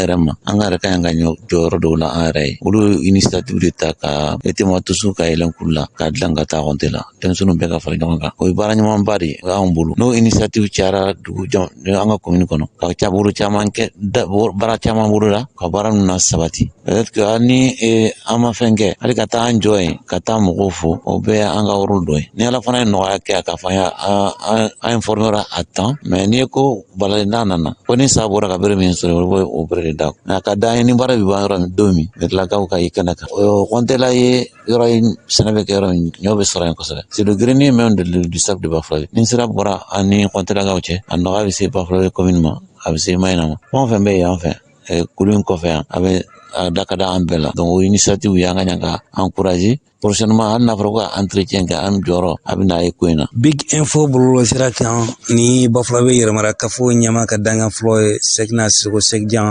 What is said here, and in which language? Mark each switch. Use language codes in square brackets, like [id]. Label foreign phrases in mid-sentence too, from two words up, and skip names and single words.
[bm] yɛrɛ ma an ka yɛrɛ ka ɲi ka jɔyɔrɔ dɔw la an yɛrɛ ye olu initiative de ta ka tema tusu ka yɛlɛn kulu la k'a dilan ka taa kɔnte la denmisɛnninw bɛɛ ka fara ɲɔgɔn kan o ye baara ɲumanba de ye o y'anw bolo n'o initiative cayara dugu an ka commune kɔnɔ ka ca bolo caman kɛ baara caman bolo la ka baara ninnu na sabati [fr] peut-être que [bm] hali ni an ma fɛn kɛ hali ka taa an jɔ yen ka taa mɔgɔw fo o bɛɛ an ka rôle dɔ ye ni ala fana ye nɔgɔya kɛ a ka fɔ an [fr] informera à temps [bm] mais n'i ye ko balalen n'a nana ko ni sa bɔra ka bere min sɔrɔ o bɛ o bere de da mais a ka d'an ye ni baara bɛ ban yɔrɔ min don min bɛtilakaw ka i kɛnɛ kan o kɔntela ye yɔrɔ in sɛnɛ bɛ kɛ yɔrɔ min ɲɔ bɛ sɔrɔ yen kosɛbɛ [fr] c'est le grenier même du sac de Bafulabe [bm] ni sira bɔra ani kɔntelakaw cɛ a nɔgɔya bɛ se Bafulabe commune ma a bɛ se Mayina ma fɛn o fɛn bɛ yen an fɛ kulu in kɔfɛ yan a bɛ a da ka da an bɛɛ la donc o initiative y'an ka ɲɛ ka encourager prochainement hali n'a fɔra ko ka entretien kɛ an jɔyɔrɔ a bɛ n'a ye ko in na. Big info bɔlɔlɔ sira kan ni Bafulabe yɛrɛmara kafo ɲɛma ka dangan fɔlɔ ye Sekina Seko Sekjan.